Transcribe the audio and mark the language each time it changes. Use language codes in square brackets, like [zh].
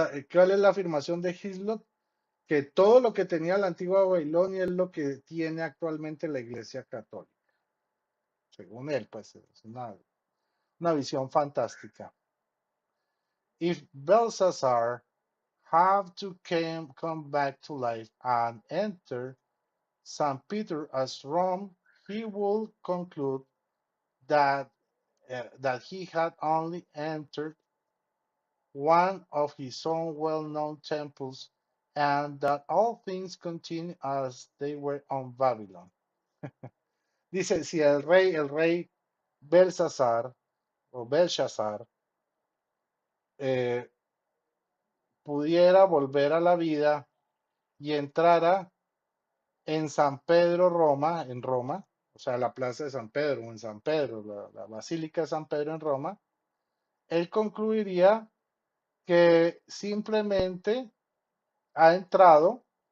[es] ¿Cuál es la afirmación de Hislop? Que todo lo que tenía la antigua Babilonia es lo que tiene actualmente la Iglesia Católica. Según él, pues es una visión fantástica. [en] If Belshazzar have to come back to life and enter St. Peter as Rome, he will conclude that that he had only entered one of his own well-known temples, and that all things continue as they were on Babylon. [es] Dice, si el rey Belshazzar o Belshazzar eh, pudiera volver a la vida y entrara en San Pedro, Roma, en Roma, o sea, la plaza de San Pedro, o en San Pedro, la Basílica de San Pedro en Roma, él concluiría que simplemente ha entrado